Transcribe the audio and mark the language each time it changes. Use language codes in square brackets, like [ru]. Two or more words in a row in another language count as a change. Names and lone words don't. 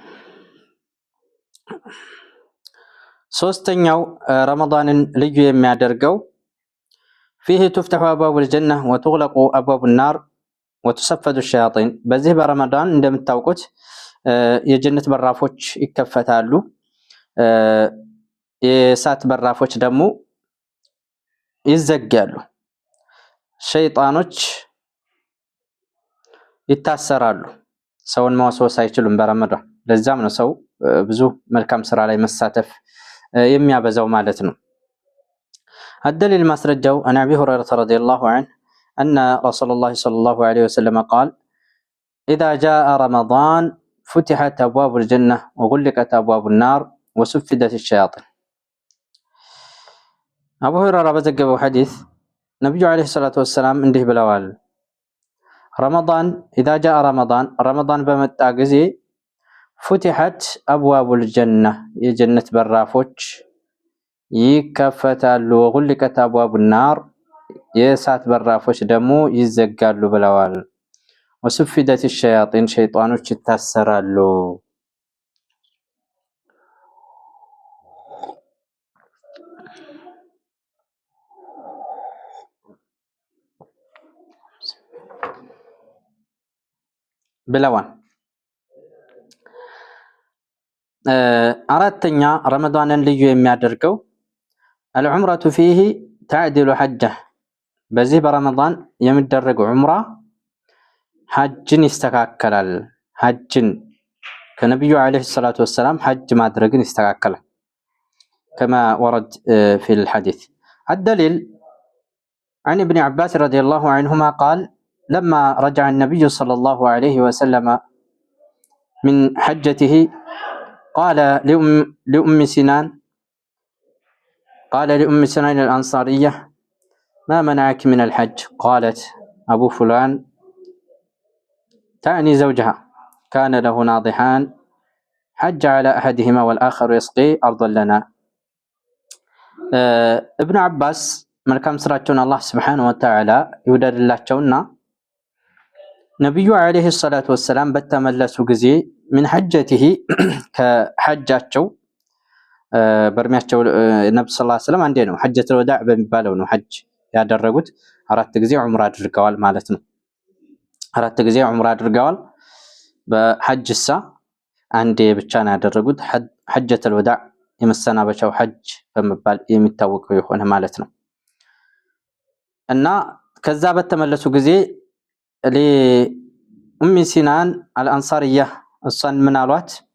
[am] ሶስተኛው ረመዳንን ልዩ የሚያደርገው [ar] فيه تفتح أبواب الجنة وتغلق أبواب النار وتصفد الشياطين. [am] በዚህ በረመዳን እንደምታውቁት የጀነት በራፎች ይከፈታሉ፣ የእሳት በራፎች ደግሞ ይዘጋሉ፣ ሸይጣኖች ይታሰራሉ። ሰውን መወስወስ አይችሉም በረመዳን። ለዛም ነው ሰው ብዙ መልካም ስራ ላይ መሳተፍ የሚያበዛው ማለት ነው። [ar] الدليل ማስረጃው عن أبي هريرة رضي الله عنه أن رسول الله صلى الله عليه وسلم قال إذا جاء رمضان فتحت أبواب الجنة وغلقت أبواب النار وسفدت الشياطين. [am] أبو هريرة በዘገበው ሐዲስ ነብዩ [ar] عليه الصلاة والسلام [am] እንዲህ ብለዋል [ar] رمضان إذا جاء رمضان [am] በመጣ ጊዜ [ar] فتحت أبواب الجنة [am] የጀነት በራፎች ይከፈታሉ [ar] وغلقت أبواب النار [am] የእሳት በራፎች ደግሞ ይዘጋሉ ብለዋል። [ar] وسفدت الشياطين [am] ሸይጣኖች ይታሰራሉ። ብለዋል። አራተኛ ረመዳንን ልዩ የሚያደርገው [ar] العمرة فيه تعدل حجة. [am] በዚህ በረመዳን የሚደረገው ዑምራ ሐጅን ይስተካከላል። ሐጅን ከነብዩ [ar] عليه الصلاة والسلام [am] ሐጅ ማድረግን ይስተካከላል። [ar] كما ورد في الحديث. الدليل عن ابن عباس رضي الله عنهما قال لما رجع النبي صلى الله عليه وسلم من حجته قال لأم سنان الأنصارية ما منعك من الحج؟ قالت أبو فلان، تعني زوجها، كان له ناضحان حج على أحدهما والآخر يسقي أرضا لنا. [am] ابن عباس መልካም ስራቸውን አላህ [ar] سبحانه وتعالى [am] ይወደድላቸውና ነብዩ [ar] عليه الصلاة والسلام [am] በተመለሱ ጊዜ ምን ሐጀቲሂ ከሐጃቸው በእድሜያቸው ነብዩ [ar] صلى الله عليه وسلم [am] አንዴ ነው ሐጀቱል ወዳዕ በሚባለው ነው ሐጅ ያደረጉት። 4 ጊዜ ዑምራ አድርገዋል ማለት ነው። 4 ጊዜ ዑምራ አድርገዋል። በሐጅሳ አንዴ ብቻ ነው ያደረጉት። ሐጀቱል ወዳዕ የመሰናበቻው ሐጅ በመባል የሚታወቀው የሆነ ማለት ነው። እና ከዛ በተመለሱ ጊዜ ለኡም ሲናን አልአንሳሪያ እሷን ምን አሏት?